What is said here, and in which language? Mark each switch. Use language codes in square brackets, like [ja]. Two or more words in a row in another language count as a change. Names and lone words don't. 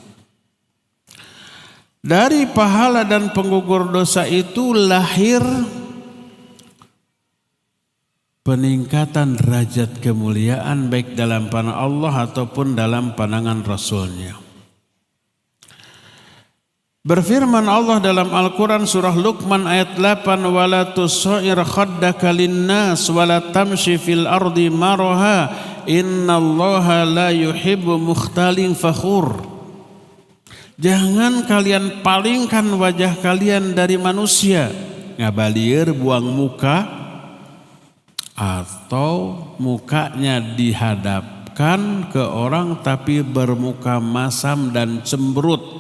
[id] Dari pahala dan penggugur dosa itu lahir peningkatan derajat kemuliaan baik dalam pandangan Allah ataupun dalam pandangan Rasulnya. Berfirman Allah dalam Al-Quran surah Luqman ayat 8, [ar] ولا تصعر خدك للناس ولا تمش في الأرض مرحا إن الله لا يحب مختال فخور. [id] Jangan kalian palingkan wajah kalian dari manusia, ngabalieur buang muka atau mukanya dihadapkan ke orang tapi bermuka masam dan cemberut.